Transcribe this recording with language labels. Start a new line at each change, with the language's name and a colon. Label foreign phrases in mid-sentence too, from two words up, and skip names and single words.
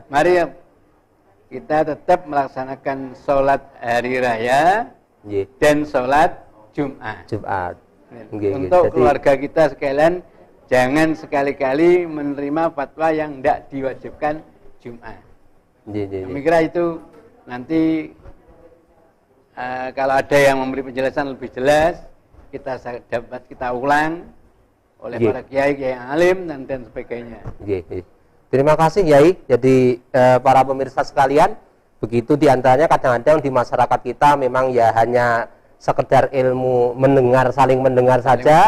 Indonesian: Mari kita tetap melaksanakan sholat hari raya Nggih. dan sholat Jumat. Jumat.
Javanese: Nggih, nggih.
Indonesian: Untuk Jadi, keluarga kita sekalian, jangan sekali-kali menerima fatwa yang tidak diwajibkan Jumat.
Javanese: nggih, nggih,
Indonesian: Kami nggih. kira itu nanti kalau ada yang memberi penjelasan lebih jelas, dapat kita ulang oleh Nggih. para kiai yang alim dan sebagainya.
Javanese: Nggih, nggih.
Indonesian: Terima kasih Yai. Jadi para pemirsa sekalian, begitu diantaranya kadang-kadang di masyarakat kita memang ya hanya sekedar ilmu mendengar, saling mendengar saja,